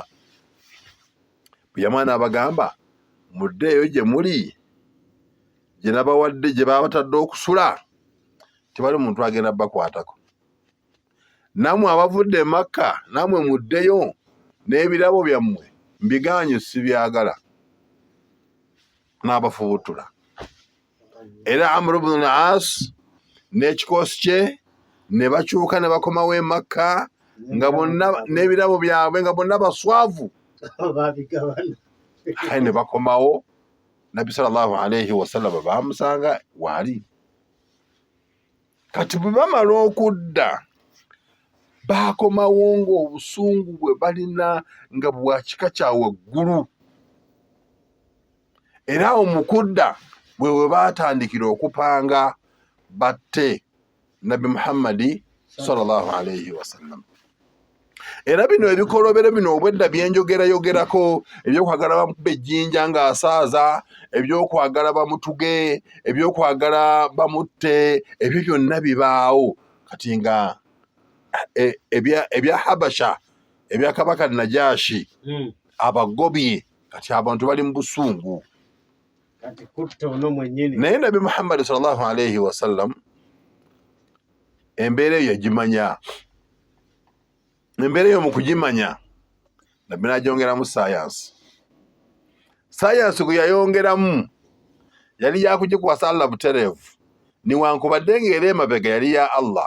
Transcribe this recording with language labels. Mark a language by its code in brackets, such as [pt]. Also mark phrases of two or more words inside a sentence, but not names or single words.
[lg] Bwe yamala n'abagamba muddeeyo gye muli, gye nabawadde, gye babatadde okusula, tewali muntu agenda bakwatako. Nammwe abavudde e Makka, nammwe muddeyo, n'ebirabo byammwe mbiganye sibyagala. N'abafubutula. Era Amr ibn al-As n'ekikoosi kye ne bakyuka ne bakomawo e Makka nga bonna n'ebirabo byabwe nga bonna baswavu. Kale ne bakomawo, Nabbi [ar] صلى الله عليه وسلم [lg] baamusanga waali. Kati bwe bamala okudda, baakomawo ng'obusungu bwe balina nga bwa kika kya waggulu. Era omukudda bwe baatandikira okupanga batte Nabbi Muhammadi [ar] صلى الله عليه وسلم. [lg] Era bino ebikolobero bino obwedda byenjogerayogerako, ebyokwagala bamukube ejjinja ng'asaaza, ebyokwagala bamutuge, ebyokwagala bamutte, ebyo byonna bibaawo. Kati nga ebya Habasha, ebya Kabaka Najashi, abagobye, kati abantu bali mu busungu. Naye Nabbi Muhammad [ar] صلى الله عليه وسلم [lg] embeera eyo yagimanya. Embeera eyo mu kugimanya, Nabbi n'agyongeramu sayansi. Sayansi gwe yayongeramu yali yakugikwasa Allah butereevu, niwankubadde ng'era emabega yali ya Allah.